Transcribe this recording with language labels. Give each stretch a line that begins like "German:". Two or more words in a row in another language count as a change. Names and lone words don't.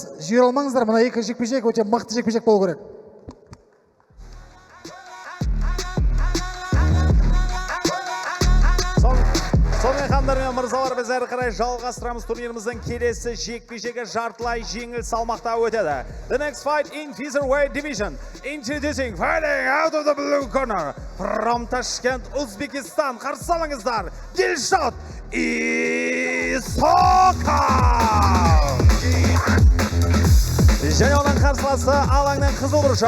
Kazakh: Жібере алмаңыздар, мына екі жекпе-жек өте мықты жекпе-жек болу керек. Сонымен хандар мен мырзалар, біз әрі қарай жалғастырамыз. Турниріміздің келесі жекпе-жегі жартылай жеңіл салмақта өтеді.
English: The next fight in featherweight division. Introducing fighting out of the blue corner from Tashkent, Uzbekistan.
Kazakh: Қарсы алыңыздар, Dilshod Isokov. Және оның қарсыласы алаңның қызыл бұрышы.